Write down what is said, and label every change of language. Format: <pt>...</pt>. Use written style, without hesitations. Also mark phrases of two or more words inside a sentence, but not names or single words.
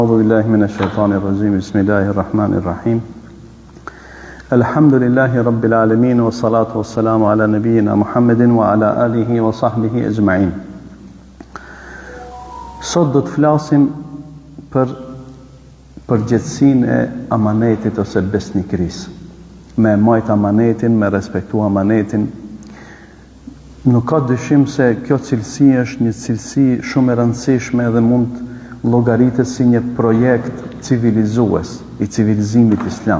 <ar>أعوذ بالله من الشيطان الرجيم بسم الله الرحمن الرحيم الحمد لله رب العالمين والصلاة والسلام على نبينا محمد وعلى آله وصحبه أجمعين.</ar> <sq>Sot do të flasim për përgjegjësinë e amanetit ose besnikërisë. Me majt amanetin, me respektu amanetin. Nuk ka dyshim se kjo cilësi është një cilësi shumë e rëndësishme dhe mund të llogaritet si një projekt civilizues i civilizimit islam.</sq>